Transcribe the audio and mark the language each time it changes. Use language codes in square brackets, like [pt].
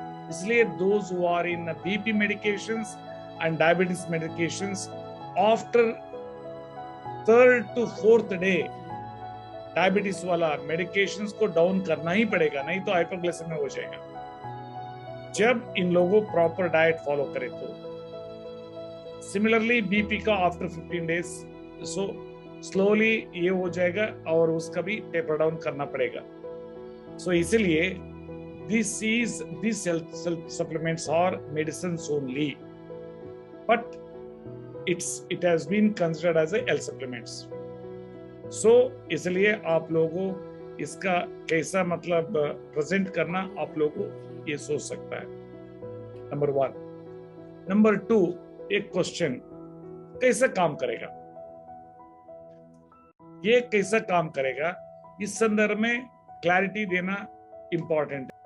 [hi] इसलिए [en] those who are in BP medications and diabetes medications after 3rd to 4th day [hi] diabetes वाला medications को down करना ही पड़ेगा, नहीं तो हाइपरग्लाइसेमिया हो जाएगा जब इन लोगों प्रॉपर डाइट फॉलो करे तो। सिमिलरली बीपी का आफ्टर 15 डेज सो स्लोली ये हो जाएगा और उसका भी टेपर डाउन करना पड़ेगा। सो इसलिए [en] these health supplements are medicines only, but it has been considered as a health supplements. [hi] So इसलिए आप लोगों इसका कैसा मतलब प्रेजेंट करना आप लोगों ये सोच सकता है, नंबर 1। नंबर 2, एक क्वेश्चन कैसा काम करेगा, ये कैसा काम करेगा इस संदर्भ में क्लैरिटी देना इंपॉर्टेंट है।